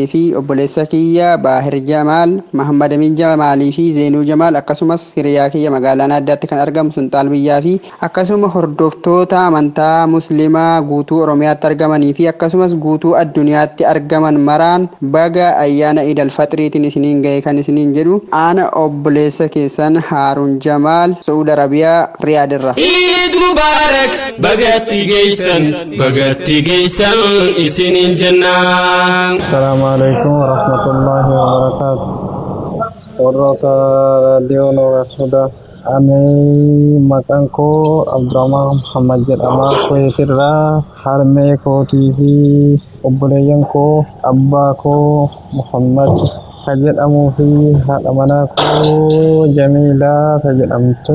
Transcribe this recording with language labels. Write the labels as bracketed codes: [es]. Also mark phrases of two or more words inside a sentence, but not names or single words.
[om] fi obboleessa kiyya Baahir Jamaal Mahammad Amin Jamaalii fi Zeenuu Jamaal akkasumas hiriyaa kiyya magaalaa addaatti kan argamu Sunxaal Biyyaa fi akkasuma hordoftoota amantaa musliimaa guutuu Oromiyaatti argamanii fi akkasumas guutuu addunyaatti argaman maraan baga ayyaana Iidal Faxiriitiin isiniin ga'e kan isiniin jedhu ana obboleessa keessan Haaruun Jamaal Saudi Arabiyaa Riyaadirra. [ar] عيد مبارك [om] bagatti geessan bagatti geessan isiniin jennaan. [ar] السلام عليكم ورحمة الله وبركاته. [om] Warroota raadiyoo Nuural Hudaa. Ani maqaan koo Abdurrahmaan Muhammad jedhama. Kuweetirraa harmee kootii fi obboleeyyan koo abbaa koo Muhammad ka jedhamuu fi haadha manaa koo Jamiilaa ka jedhamtu.